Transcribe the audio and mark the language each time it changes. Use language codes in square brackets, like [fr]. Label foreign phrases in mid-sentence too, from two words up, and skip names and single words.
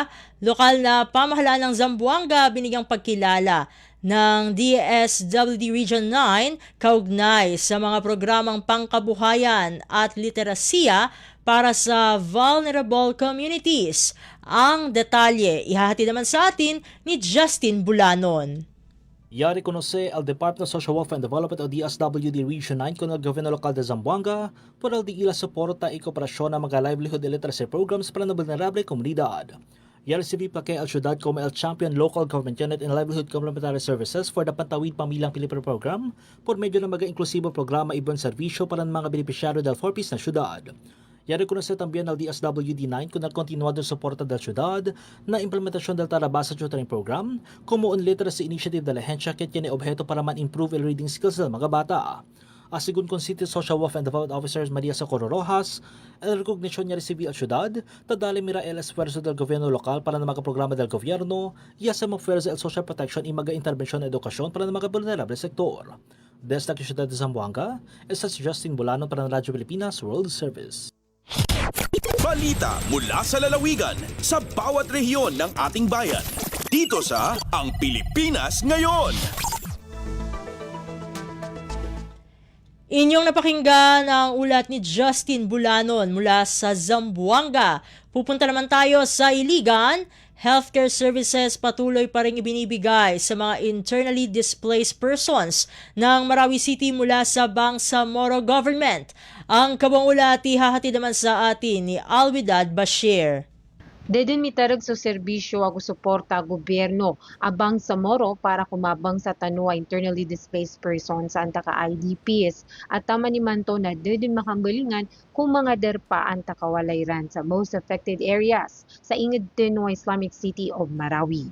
[tl] Lokal na pamahalaan ng Zamboanga binigyang pagkilala ng DSWD Region 9 kaugnay sa mga programang pangkabuhayan at literasiya para sa [en] vulnerable communities. [tl] Ang detalye, ihahati naman sa atin ni Justin Bulanon. [cbk] Ya reconoce al Departamento de [en] Social Welfare and Development [cbk] o DSWD Region 9 con el Gobierno Local de Zamboanga por el de la soporta y cooperación a mga [en] livelihood and literacy programs [cbk] para la vulnerable comunidad. Ya recibí pa kay al Ciudad como el [en] Champion Local Government Unit and Livelihood Complementary Services for the [cbk] Pantawid Pamilyang Pilipino Program por medyo ng mga-inklusibo programa ibang serbisyo para ng mga beneficiaryo del 4Ps na syudad. Ya reconoce también al DSWD-9 con el continuado soporte del ciudad na implementación del Tarabasa Tutoring Program como un [en] literacy initiative [cbk] de la agencia que tiene objeto para man-improve el [en] reading skills [cbk] del mga bata. Asigun con City Social Welfare and Development Officers Maria Socorro Rojas, el recognition niya recibió al ciudad, tadali mira el esfuerzo del gobierno local para ng mga programa del gobierno, y sa mga el [en] social protection [cbk] y mga intervention na edukasyon para ng mga vulnerable sektor. Desde la ciudad de Zamboanga, esta si Justin Bulano para ng Radyo Pilipinas World Service. [tl] Balita mula sa lalawigan sa bawat rehiyon ng ating bayan. Dito sa Ang Pilipinas Ngayon. Inyong napakinggan ang ulat ni Justin Bulanon mula sa Zamboanga. Pupunta naman tayo sa Iligan. [en] Healthcare services [tl] patuloy pa rin ibinibigay sa mga [en] internally displaced persons [tl] ng Marawi City mula sa Bangsamoro Government. Ang kabang ulat ihahati naman sa atin ni Alwidad Bashir. [mrw] Dedin mitarag sa serbisyo ago suporta gobyerno abang sa Moro para kumabang sa tanwa [en] internally displaced persons [mrw] sa antaka IDPs at tama ni Manto na dedin makambalingan kung mga derpa anta kawalayran sa [en] most affected areas [mrw] sa ingid Tinwa Islamic City of Marawi.